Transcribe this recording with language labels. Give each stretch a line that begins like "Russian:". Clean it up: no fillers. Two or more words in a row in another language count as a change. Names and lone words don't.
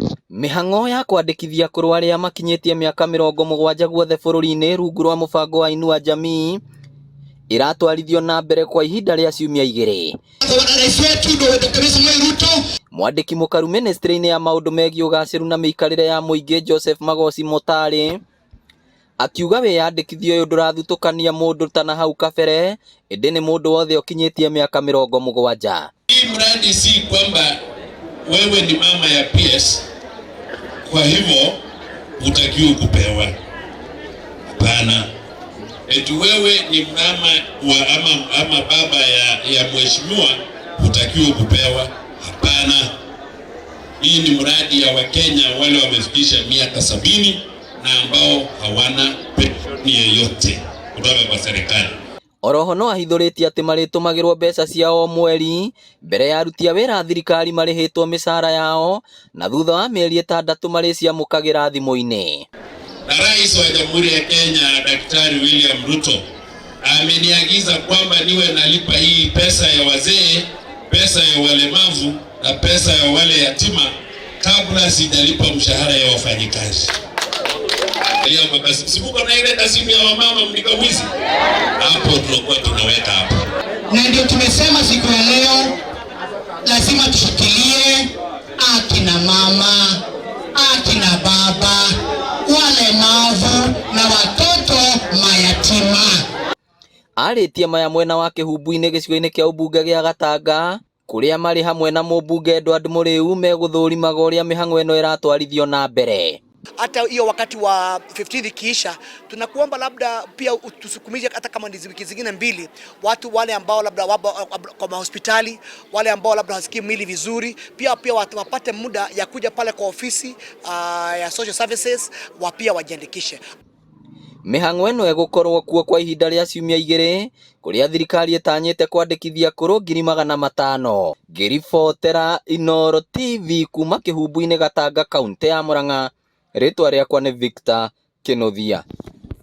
Kikuyu: Mĩhang'o ya kwandĩkithia kũrũ arĩa makinyĩtie mĩaka 70 guothe bũrũri-inĩ rungu rwa mũbango wa Inua Jamii iratwarithio na mbere kwa ihinda rĩa ciumia 2. Mwandĩki mũkaru ministry-inĩ ya maũndũ megiĩ ũgacĩru na mĩikarĩre ya mũingĩ Joseph Magosi Motari akiuga wĩyandĩkithio ũyũ ndũrathutũkania mũndũ ta na hau kabere, ĩndĩ nĩ mũndũ wothe ũkinyĩtie mĩaka 70.
Swahili: Hii mradi si kwamba wewe ni mama ya PS kwa hivyo utakiwa kupewa. Hapana. Eti wewe ni mama wa ama baba ya mheshimiwa utakiwa kupewa. Hapana. Hii ni mradi ya Wakenya wale wamefikisha miaka 70 na ambao hawana pensheni yoyote kutoka kwa serikali.
Kikuyu: Oroho no ahithũrĩtie atĩ marĩtũmagĩrwo mbeca ciao mweri mbere ya aruti a wĩra thirikari marĩhĩtwo mĩcara yao na thutha wa mĩeri 6 marĩciamũkagĩra thimũ-inĩ.
Swahili: Na Rais wa Jamhuri ya Kenya Daktari William Ruto ameniagiza kwamba niwe nalipa hii pesa ya wazee, pesa ya walemavu na pesa ya wale yatima kabla sijalipa mshahara ya wafanyikazi. Sibuka na ile kasimu ya wamama mnikawizi. Hapo tunakuwa tunaweka hapo. Na ndio tumesema siku ya leo lazima tushikilie akina mama, akina baba, walemavu na watoto mayatima.
Kikuyu: Arĩtie maya mwena wa kĩhumbu-inĩ gĩcigo-inĩ kĩa ũmbunge gĩa Gatanga kũrĩa marĩ hamwe na mũmbunge Edward Mũrĩu megũthũrimaga ũrĩa mĩhang'o ĩno ĩratwarithio na mbere.
Swahili: Hata hiyo wakati wa 15 kiisha, tunakuomba labda pia tusukumize hata kama ni wiki zingine 2, watu wale ambao labda kwa hospitali, wale ambao labda hasikii mwili vizuri, pia watu wapate muda ya kuja pale kwa ofisi ya
English: social services,
Swahili: pia wajiandikishe.
Kikuyu: Mĩhang'o ĩno ĩgũkorwo kuo kwa ihinda rĩa ciumia 2 kũrĩa thirikari ĩtanyĩte kwandĩkithia kũrũ 500,000. Ngĩribotera Inooro TV kuma kĩhumbu-inĩ Gatanga, kaunti ya Murang'a. Rĩtwa rĩakwa nĩ Victor Kĩnuthia.